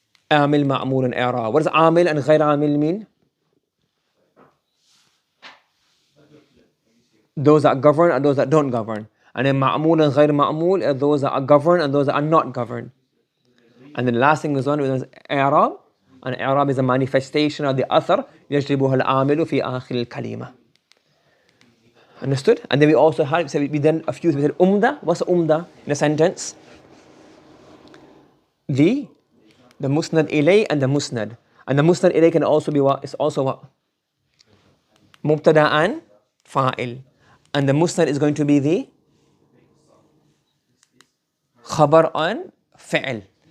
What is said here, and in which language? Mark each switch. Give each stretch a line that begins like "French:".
English: Amil, ma'mul and i'rab. What does amil and ghair amil mean? Those that govern and those that don't govern. And then ma'mul and ghair ma'mul are those that are governed and those that are not governed. And then the last thing was i'rab. And i'rab is a manifestation of the athar.
Arabic: يجلبها العامل في آخر الكلمة.
English: Understood? And then we also had, so we done a few things. We said umda. What's umda in a sentence? The musnad ilay and the musnad. And the musnad ilay can also be what? It's also what? Mubtada and fa'il. And the musnad is going to be the khabar and fi'il.